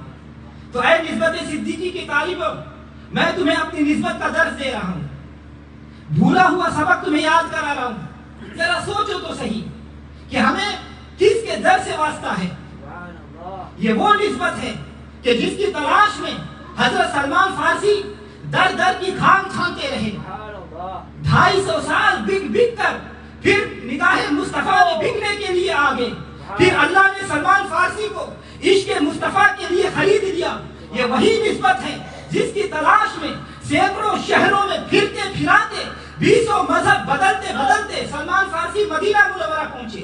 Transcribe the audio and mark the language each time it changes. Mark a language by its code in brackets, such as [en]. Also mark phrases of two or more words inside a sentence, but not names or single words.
[ur] تو اے نسبت صدیقی کے طالبوں، میں تمہیں اپنی نسبت کا درس دے رہا ہوں، بھولا ہوا سبق تمہیں یاد کرا رہا ہوں۔ ذرا سوچو تو صحیح کہ ہمیں کس کے در سے واسطہ ہے۔ یہ وہ نسبت ہے کہ جس کی تلاش میں حضرت سلمان فارسی در در کی کھان کھانتے رہے، 250 سال بک بک کر پھر نگاہ مصطفیٰ میں بکنے کے لیے آگے، پھر اللہ نے سلمان فارسی کو عشق مصطفیٰ کے لیے خرید لیا۔ یہ وہی نسبت ہے جس کی تلاش میں سینکڑوں شہروں میں پھرتے پھراتے 20 مذہب بدلتے بدلتے سلمان فارسی مدینہ منورہ پہنچے۔